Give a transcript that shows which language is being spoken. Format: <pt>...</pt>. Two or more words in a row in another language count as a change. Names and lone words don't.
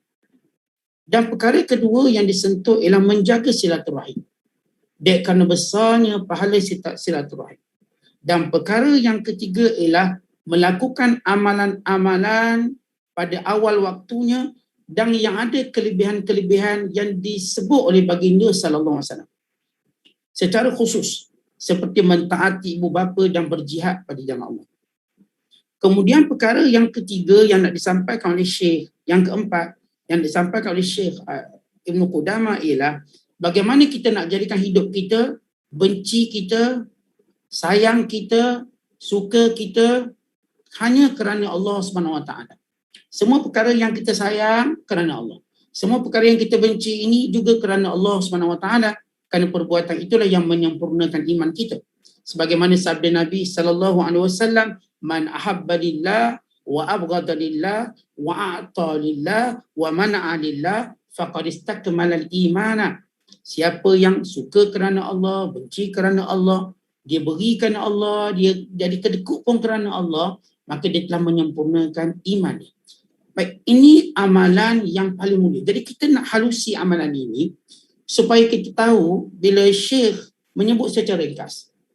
<ms>Dan perkara kedua yang disentuh ialah menjaga silaturahim. Dek kerana besarnya pahala silaturahim. Dan perkara yang ketiga ialah melakukan amalan-amalan pada awal waktunya dan yang ada kelebihan-kelebihan yang disebut oleh baginda</ms> <ar>صلى الله عليه وسلم.</ar> <ms>Secara khusus seperti mentaati ibu bapa dan berjihad pada jalan Allah. Kemudian perkara yang ketiga yang nak disampaikan oleh Syekh, yang keempat yang disampaikan oleh Syekh Ibn Qudamah ialah bagaimana kita nak jadikan hidup kita, benci kita, sayang kita, suka kita hanya kerana Allah SWT. Semua perkara yang kita sayang kerana Allah. Semua perkara yang kita benci ini juga kerana Allah SWT, kerana perbuatan itulah yang menyempurnakan iman kita. Sebagaimana sabda Nabi SAW,</ms> <ar>من أحب لله وأبغض لله وأعطى لله ومنع لله فقد استكمل الإيمان.</ar> <ms>Siapa yang suka kerana Allah, benci kerana Allah, dia beri kerana Allah, dia jadi kedekut pun kerana Allah, maka dia telah menyempurnakan iman. Baik, ini amalan yang paling mulia. Jadi kita nak halusi amalan ini supaya kita tahu bila Syekh menyebut secara ringkas.</ms>